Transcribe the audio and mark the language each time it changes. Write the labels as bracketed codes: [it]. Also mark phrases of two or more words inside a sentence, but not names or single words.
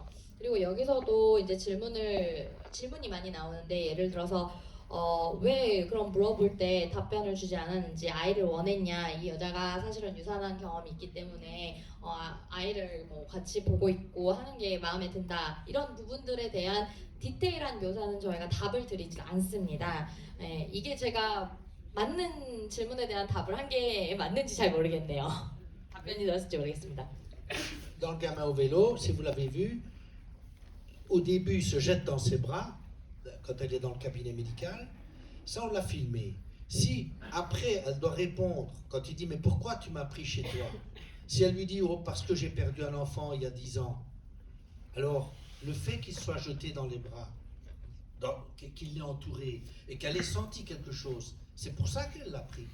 [ko] 그리고 여기서도 이제 질문이 많이 나오는데 예를 들어서 왜 그럼 물어볼 때 답변을 주지 않았는지 아이를 원했냐 이 여자가 사실은 유산한 경험이 있기 때문에 아이를 뭐 같이 보고 있고 하는 게 마음에 든다 이런 부분들에 대한 디테일한 묘사는 저희가 답을 드리지 않습니다. 예, 이게 제가 맞는 질문에 대한 답을 한 게 맞는지 잘 모르겠네요. 답변이 되었을지 모르겠습니다. [fr] Dans le gamin au vélo, si vous l'avez vu, au début, il se jette dans ses bras, quand elle est dans le cabinet médical. Ça, on l'a filmé. Si, après, elle doit répondre, quand il dit « Mais pourquoi tu m'as pris chez toi ?» Si elle lui dit « Oh, parce que j'ai perdu un enfant il y a 10 ans », alors, le fait qu'il soit jeté dans les bras, qu'il l'ait entouré, et qu'elle ait senti quelque chose, c'est pour ça qu'elle l'a pris.